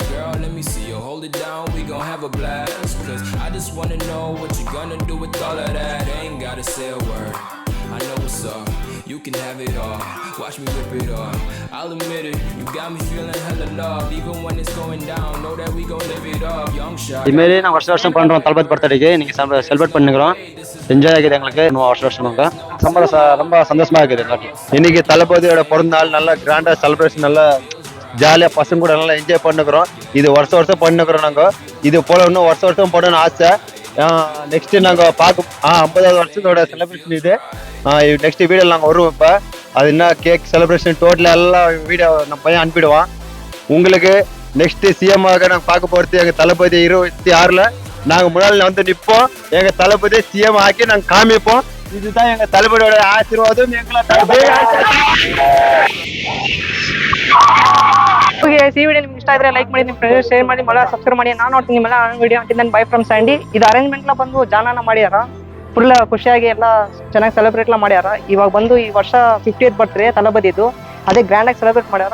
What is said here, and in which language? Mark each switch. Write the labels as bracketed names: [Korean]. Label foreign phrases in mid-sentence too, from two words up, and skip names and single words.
[English] Girl, let me see you hold it down, we gon' have a blast. Cause I just wanna know what you gonna do with all of that. Ain't gotta say a word, I know what's up. You can have it all, watch me rip it off. I'll admit it, you got me feeling hella love. Even when it's going down, know that we gon' live it up. Young shot. [Tamil] இதுமாரி நான் வருஷம் பண்ணுறோம் தளபதி பர்த்டேக்கு. நீங்கள் செலிப்ரேட் பண்ணிக்கிறோம். என்ஜாய் ஆகுது எங்களுக்கு. இன்னும் வருஷம் ரொம்ப சந்தோஷமா இருக்குது எங்களுக்கு. இன்னைக்கு தளபதியோட பிறந்த நாள் நல்லா கிராண்டா செலிப்ரேஷன், நல்லா ஜாலியாக பசங்க கூட நல்லா என்ஜாய் பண்ணுக்கிறோம். இது வருஷம் பண்ணுக்கிறோம். நாங்கள் இது போல இன்னும் வருஷம் பண்ணணும்னு ஆசை. நெக்ஸ்ட் நாங்கள் பார்க்க 50வது வருஷத்தோட செலிப்ரேஷன் இது. நெக்ஸ்ட் வீடியோ நாங்கள் வருவோம். இப்போ அது என்ன [English] cake celebration [Tamil] டோட்டலாக எல்லாம் வீடியோ நம்ம பையன் அனுப்பிடுவான் உங்களுக்கு. நெக்ஸ்ட் சிஎம்மாக நாங்கள் பார்க்க போகிறது எங்கள் தளபதி 26ல் நாங்கள் முன்னாள் வந்து நிற்போம். எங்கள் தளபதி சிஎம் ஆக்கி நாங்கள் காமிப்போம். இதுதான் எங்கள் தளபதியோட ஆசீர்வாதம். எங்களை [Kannada] ಈ ವಿಡಿಯೋ ನಿಮ್ಗೆ ಇಷ್ಟ ಆದ್ರೆ ಲೈಕ್ ಮಾಡಿ, ನಿಮ್ಮ ಫ್ರೆಂಡ್ಸ್ ಶೇರ್ ಮಾಡಿ, ಮళ్ళీ ಸಬ್ಸ್ಕ್ರೈಬ್ ಮಾಡಿ. ನಾನು ನೋಡ್ತೀನಿ ನಿಮ್ಮೆಲ್ಲ ವಿಡಿಯೋ ಅಂಟಿದ್ದ [English] bye from Sandy. [Kannada] ಇದು ಅರೇಂಜ್ಮೆಂಟ್ಲ ಬಂದು ಜಾನಾನ ಮಾಡ್ಯಾರ. ಫುಲ್ ಖುಷಿಯಾಗಿ ಎಲ್ಲ ಚೆನ್ನಾಗಿ ಸೆಲೆಬ್ರೇಟ್ ಮಾಡ್ಯಾರ. ಇವಾಗ ಬಂದು ಈ ವರ್ಷ 50th ಬರ್ತ್ಡೇ ತಲಬದಿದ್ದು, ಅದೇ ಗ್ರ್ಯಾಂಡ್ ಆಗಿ ಸೆಲೆಬ್ರೇಟ್ ಮಾಡ್ಯಾರ.